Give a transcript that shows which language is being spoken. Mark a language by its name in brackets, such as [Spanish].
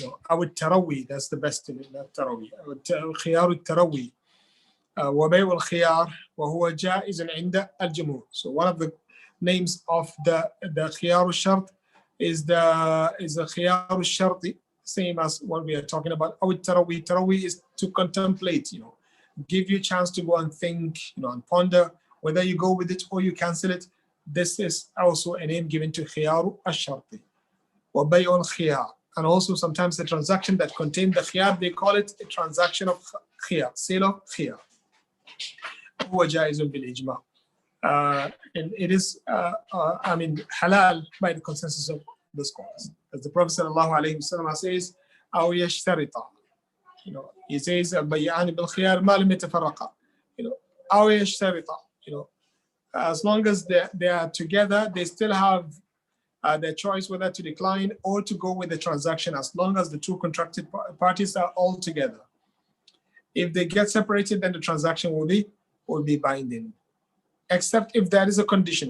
[English] أو التروي, that's the best in it, not تروي. [Arabic] خيار التروي وبيع الخيار وهو جائز عند الجمهور. [English] So one of the names of the خيار الشرط is the خيار الشرطي, same as what we are talking about. [Arabic] أو التروي. [English] تروي is to contemplate, give you a chance to go and think, and ponder whether you go with it or you cancel it. This is also a name given to خيار الشرطي. [Arabic] وبيع الخيار. [English] And also sometimes the transaction that contains the khiyar, they call it a transaction of khiyar, sale of khiyar. [Arabic] هو جائز بالإجماع. [English] And it is, halal by the consensus of the scholars. As the Prophet ﷺ says, أو يشترط. [Arabic] He says, البيعان بالخيار ما لم يتفرقا. أو يشترط. [English] As long as they are together, they still have their choice whether to decline or to go with the transaction, as long as the two contracted parties are all together. If they get separated, then the transaction will be binding, except if there is a condition.